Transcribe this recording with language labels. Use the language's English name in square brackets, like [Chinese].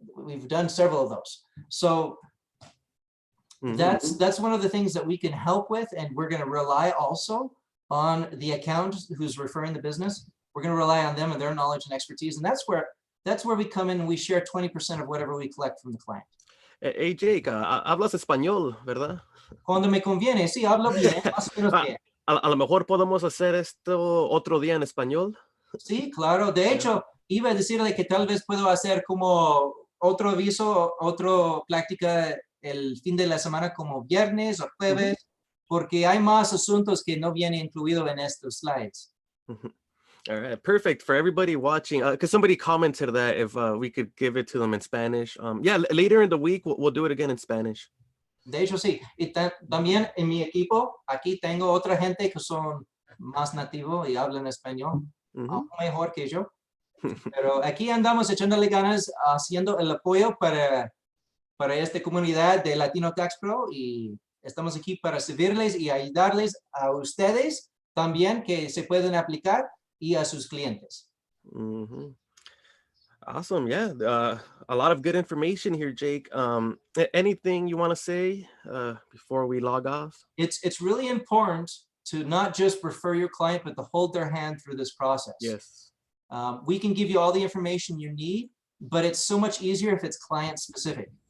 [English] We've done several of those. So that's one of the things that we can help with, and we're going to rely also on the accountant who's referring the business. We're going to rely on them and their knowledge and expertise, and that's where we come in and we share 20% of whatever we collect from the client. [Spanish] Hey Jake, hablas español, ¿verdad? Cuando me conviene, sí, hablo bien, más o menos bien. A lo mejor podemos hacer esto otro día en español. Sí, claro. De hecho, iba a decirle que tal vez puedo hacer como otro aviso, otra práctica el fin de la semana como viernes o jueves, porque hay más asuntos que no vienen incluidos en estos slides. [English] All right, perfect for everybody watching. Because somebody commented that if we could give it to them in Spanish. Yeah, later in the week we'll do it again in Spanish. [Spanish] De hecho, sí. Y también en mi equipo, aquí tengo otra gente que son más nativos y hablan español, aún mejor que yo. Pero aquí andamos echándole ganas, haciendo el apoyo para esta comunidad de Latino Tax Pro, y estamos aquí para servirles y ayudarles a ustedes también que se pueden aplicar y a sus clientes. [English] Awesome. Yeah. A lot of good information here, Jake. Anything you want to say before we log off? It's really important to not just refer your client, but to hold their hand through this process. Yes. We can give you all the information you need, but it's so much easier if it's client specific.